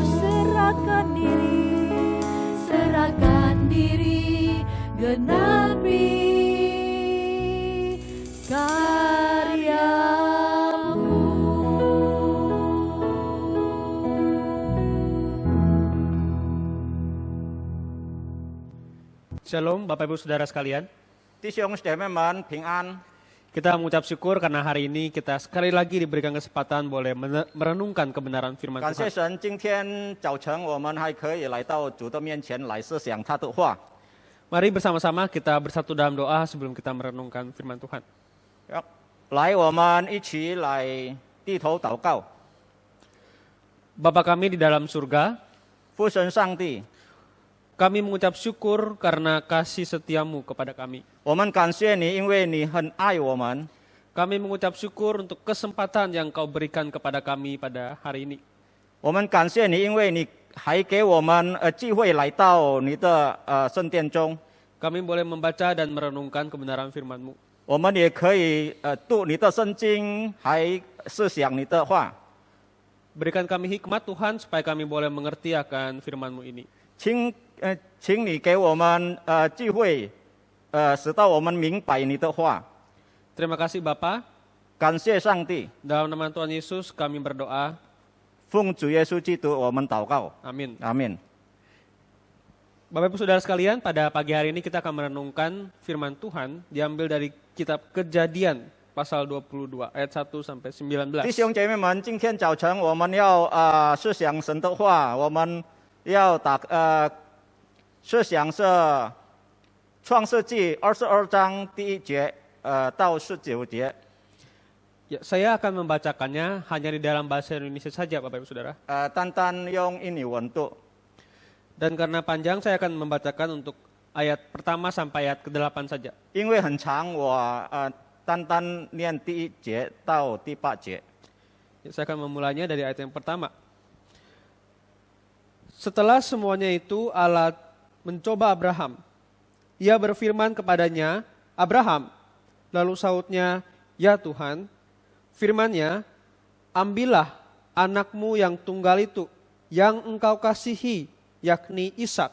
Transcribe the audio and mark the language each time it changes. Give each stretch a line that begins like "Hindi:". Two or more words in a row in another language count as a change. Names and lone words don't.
Indonesian: Serahkan diri, genapi karya-Mu. Shalom Bapak Ibu Saudara sekalian.
Chinese: 弟兄姐妹们平安。
Indonesian: Kita mengucap syukur karena hari ini kita sekali lagi diberikan kesempatan boleh merenungkan kebenaran firman
Chinese: 感谢
Indonesian: Tuhan.
Chinese: 神，今天早晨我们还可以来到主的面前来思想他的话。
Indonesian: Mari bersama-sama kita bersatu dalam doa sebelum kita merenungkan firman Tuhan.
Chinese: 来，我们一起来低头祷告。
Indonesian: Bapa kami di dalam surga,
Chinese: 父神上帝，
Indonesian: kami mengucap syukur karena kasih setiamu kepada kami.
Chinese: 我们感谢你，因为你很爱我们。
Indonesian: Kami mengucap syukur untuk kesempatan yang Kau berikan kepada kami pada hari ini.
Chinese: 我们感谢你，因为你还给我们机会来到你的圣殿中。
Indonesian: Kami boleh membaca dan merenungkan kebenaran firman-Mu.
Chinese: 我们也可以读你的圣经，还思想你的话。
Indonesian: Berikan kami hikmat Tuhan supaya kami boleh mengerti akan firman-Mu ini.
Chinese: 请你给我们机会，使到我们明白你的话。
Indonesian: Terima kasih Bapa.
Chinese: 感谢上帝，
Indonesian: Dalam nama Tuhan Yesus kami berdoa.
Chinese: 奉主耶稣基督我们祷告，
Indonesian: Amin.
Chinese: 阿门。
Indonesian: Bapak Ibu Saudara sekalian, pada pagi hari ini kita akan merenungkan firman Tuhan diambil dari kitab Kejadian pasal 22 ayat 1 sampai 19.
Chinese: 弟兄姐妹们，今天早晨我们要思想神的话，我们要思想是创世纪22章第1节到19节。
Indonesian: Ya, saya akan membacakannya hanya di dalam bahasa Indonesia saja Bapak Ibu Saudara.
Chinese: 单单用印尼文读。
Indonesian: Dan karena panjang saya akan membacakan untuk ayat pertama sampai ayat ke-8 saja.
Chinese: 因为很长，我单单念第1节到第8节。
Indonesian: Ya, saya akan memulainya dari ayat yang pertama. Setelah semuanya itu Allah mencoba Abraham. Ia berfirman kepadanya, Abraham, Lalu sautnya, ya Tuhan, firman-Nya, ambillah anakmu yang tunggal itu, yang engkau kasihi, yakni Ishak.